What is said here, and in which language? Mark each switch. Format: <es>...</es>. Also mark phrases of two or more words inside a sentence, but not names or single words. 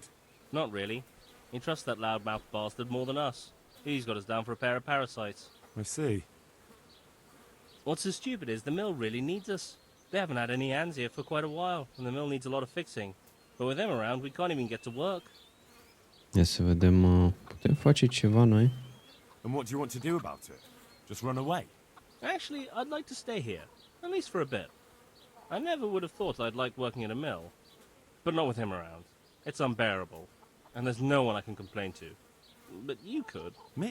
<en>Not really. He trusts that loudmouth bastard more than us. He's got us down for a pair of parasites. I see. What's so stupid is the mill really needs us. They haven't had any hands here for quite a while, and the mill needs a lot of fixing. But with them around, we can't even get to work.</en> <ro>Ia să vedem, putem face ceva noi?</ro> <en>And what do you want to do about it? Just run away? Actually, I'd like to stay here, at least for a bit. I never would have thought I'd like working in a mill. But not with him around. It's unbearable. And there's no one I can complain to. But you could. Me?</en>